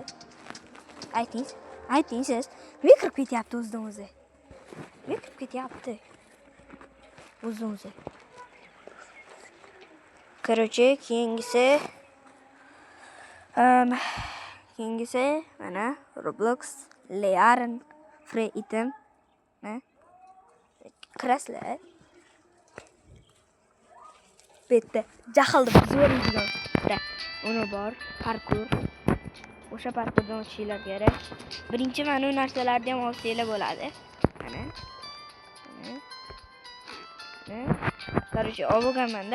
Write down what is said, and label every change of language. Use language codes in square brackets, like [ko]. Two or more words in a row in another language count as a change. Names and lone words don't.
[uz] Ayting siz. Mikro ketyapti o'zidan o'zi. Mikro ketyapti o'zidan o'zi. Короче, keyingisi mana Roblox [en] Learn free item. [uz] Kirasizlar. Bitta jahlni zo'raydigan bitta uni bor, parkur. O'sha parkurdan o'tishinglar kerak. Birinchi mana bu narsalarni ham olsanglar bo'ladi. Mana. Короче, olganman-da.